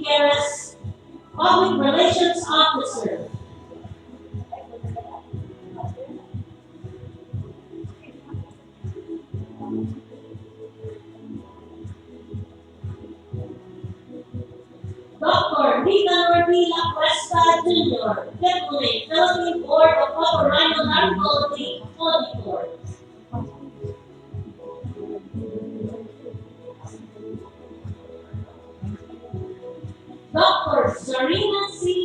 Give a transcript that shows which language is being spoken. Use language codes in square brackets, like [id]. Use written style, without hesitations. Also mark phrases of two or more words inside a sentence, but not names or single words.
[en] Figueres, Public Relations Officer. Dr. Nicanor D. La Cuesta Jr., Deputy Philippine Board of Otorhinolaryngology Auditor. Dr. Zarina C.